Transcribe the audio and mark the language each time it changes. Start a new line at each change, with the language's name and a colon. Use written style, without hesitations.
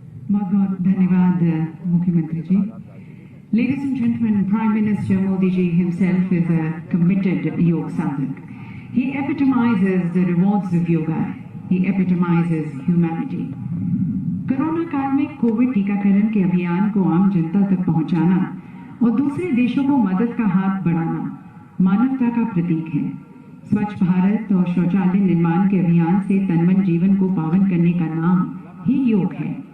Hindi: बहुत बहुत धन्यवाद मुख्यमंत्री जी.
English: Ladies and gentlemen, Prime Minister Modi ji himself is a committed yoga sadhak. He epitomizes the rewards of yoga. He epitomizes humanity.
Hindi: Corona काल में Covid टीकाकरण के अभियान को आम जनता तक पहुंचाना और दूसरे देशों को मदद का हाथ बढ़ाना मानवता का प्रतीक है. स्वच्छ भारत और शौचालय निर्माण के अभियान से तनमन जीवन को पावन करने का नाम ही योग है।